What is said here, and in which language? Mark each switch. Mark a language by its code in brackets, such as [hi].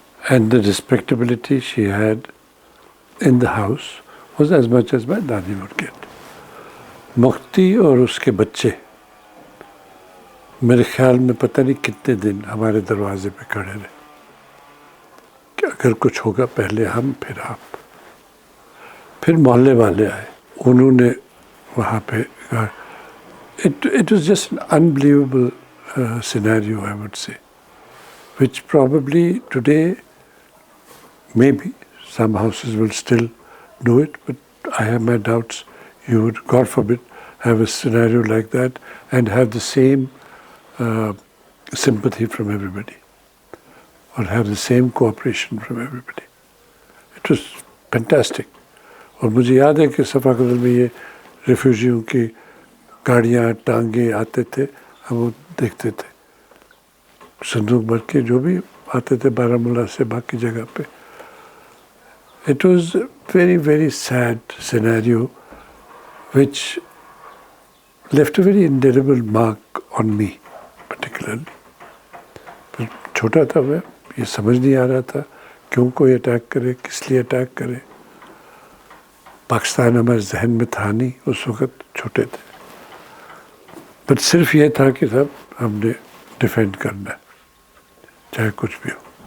[en] And the respectability she had in the house was as much as my dadi would get. [hi] मुख्ती और उसके बच्चे मेरे ख्याल में पता नहीं कितने दिन हमारे दरवाजे पे खड़े रहे कि अगर कुछ होगा पहले हम फिर आप। फिर मोहल्ले वाले आए, उन्होंने वहाँ पे [en] it was just an unbelievable scenario, I would say, which probably today maybe some houses will still do it, but I have my doubts. You would, God forbid, have a scenario like that and have the same sympathy from everybody or have the same cooperation from everybody. It was fantastic. [hi] और मुझे याद है कि सफ़ा कदल में ये रिफ्यूजियों की गाड़ियाँ टांगे आते थे, हम वो देखते थे, संदूक भर के जो भी आते थे बारामूला से बाकी जगह पे। [en] It was a very, very sad scenario which left a very indelible mark on me particularly. [hi] पर छोटा था मैं, ये समझ नहीं आ रहा था क्यों कोई अटैक करे, किस लिए अटैक करे। पाकिस्तान हमारे जहन में था नहीं, उस वक्त छोटे थे। बट सिर्फ ये था कि सब हमने डिफेंड करना है, चाहे कुछ भी हो।